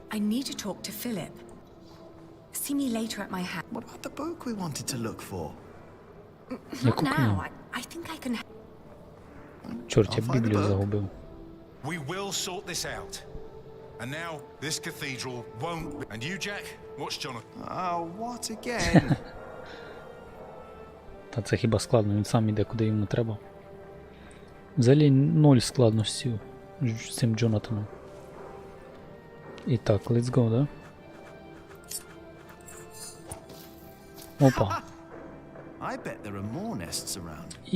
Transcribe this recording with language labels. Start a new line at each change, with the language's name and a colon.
English: I need to talk to Philip. See me later at my house. What about the book we wanted to look for? Not now. I think I can...
Ukrainian: Чорт, я Біблію загубив.
English: We will sort this out. And now, this cathedral won't... And you, Jack? What's Jonathan? Oh, what again?
Ukrainian: Та це хіба складно, він сам іде, куди йому треба. Взагалі 0 складності з цим Джонатаном. І так,
English: let's go,
Ukrainian: да? Опа.
English: I bet there are more nests around.